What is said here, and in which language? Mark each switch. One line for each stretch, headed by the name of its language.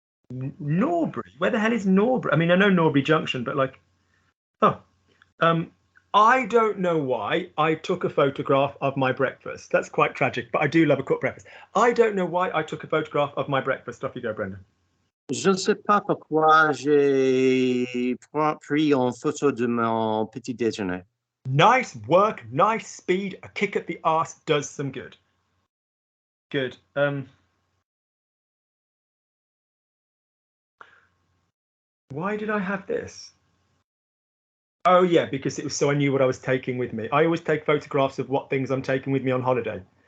English: Norbury. Where the hell is Norbury? I mean, I know Norbury Junction, but like, I don't know why I took a photograph of my breakfast. That's quite tragic, but I do love a cooked breakfast. I don't know why I took a photograph of my breakfast. Off you go, Brendan.
French: Je ne sais pas pourquoi j'ai pris en photo de mon petit déjeuner.
English: Nice work, nice speed. A kick at the arse does some good. Good. Why did I have this? Oh yeah, because it was so I knew what I was taking with me. I always take photographs of what things I'm taking with me on holiday.